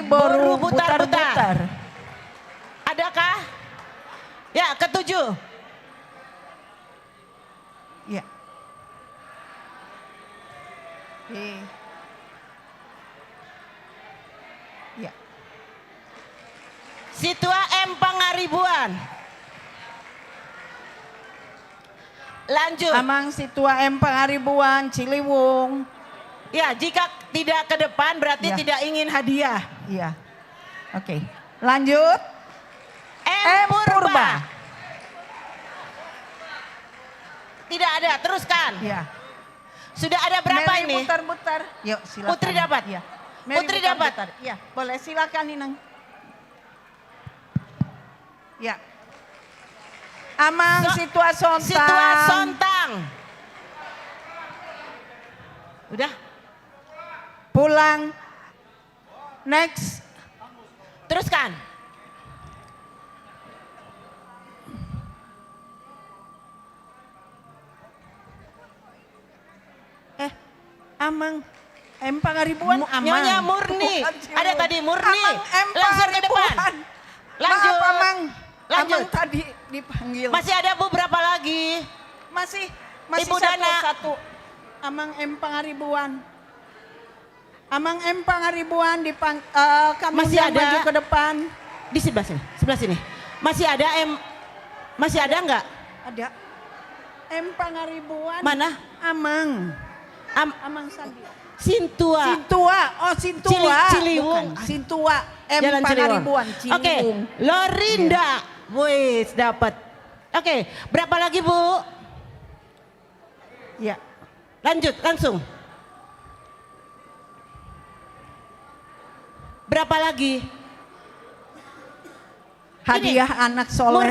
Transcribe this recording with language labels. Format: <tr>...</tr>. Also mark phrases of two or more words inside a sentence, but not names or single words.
<id>Boru Boru Butar-Butar. Butar-Butar. Adakah? Ya, ketujuh. Ya. Ya. Situa M. Pangaribuan. Lanjut. Amang Situa M. Pangaribuan, Ciliwung. Ya, jika tidak ke depan berarti Ya. tidak ingin hadiah. Iya. Oke. Lanjut. M. Purba. Tidak ada, teruskan. Ya. Sudah ada berapa Mary ini? Butar-butar. Yuk silakan. Putri dapat? Ya. Mary Putri dapat? Butar-Butar. Ya, boleh silakan Inang. Ya. Amang Situa Sontang. Situa Sontang. Udah? Pulang. Next. Teruskan. Amang M. Pangaribuan. Amang. Nyonya Murni. Bukan Ciliwung. Ada tadi Murni. Amang M. Langsung ke depan. Pangaribuan. Lanjut. Maaf Amang. Lanjut. Amang tadi dipanggil. Masih ada Bu berapa lagi? Masih Ibu satu, Dana. satu. Amang M. Pangaribuan. Amang M. Pangaribuan kami Masih undang ada? maju ke depan. Di sebelah sini. Masih ada M. Masih ada enggak? Ada. M. Pangaribuan. Mana? Amang. Amang Sandi. Sintua. Sintua. Oh Sintua. Ciliwung. Bukan. Sintua. M. Jalan Pangaribuan. Ciliwung. Oke, Ciliwung. Lorinda. Wis dapat. Oke, berapa lagi Bu? Ya. Lanjut, langsung. Berapa lagi? Hadiah anak soleh.</id>